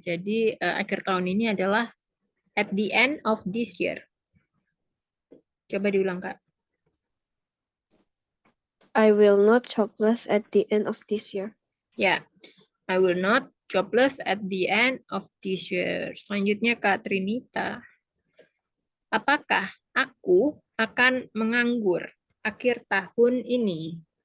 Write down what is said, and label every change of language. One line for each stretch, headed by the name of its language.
Indonesian: Jadi akhir tahun ini adalah
English: at the end of this year.
Indonesian: Coba diulang Kak.
English: I will not jobless at the end of this year. Ya, I will not jobless at the end of this year.
Indonesian: Selanjutnya Kak Trinita. Apakah aku akan menganggur akhir tahun ini?